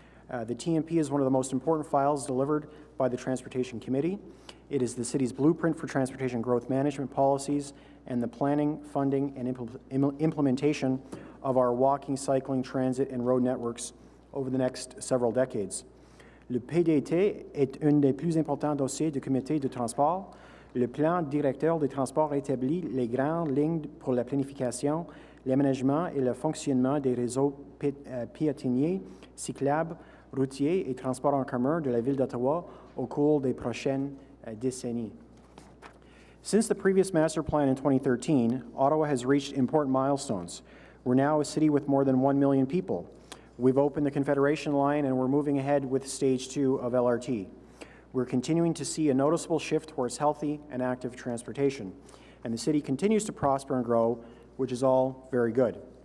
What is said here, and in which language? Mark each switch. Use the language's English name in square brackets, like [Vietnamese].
[English] The TMP is one of the most important files delivered by the Transportation Committee. It is the city's blueprint for transportation growth management policies and the planning, funding, and implementation of our walking, cycling, transit, and road networks over the next several decades. [French] Le PDT est un des plus importants dossiers du comité de transport. Le plan directeur des transports établit les grandes lignes pour la planification, l'aménagement et le fonctionnement des réseaux piétonniers, cyclables, routiers et transports en commun de la Ville d'Ottawa au cours des prochaines décennies. [English] Since the previous master plan in 2013, Ottawa has reached important milestones. We're now a city with more than 1 million people. We've opened the Confederation Line and we're moving ahead with Stage 2 of LRT. We're continuing to see a noticeable shift towards healthy and active transportation, and the city continues to prosper and grow, which is all very good.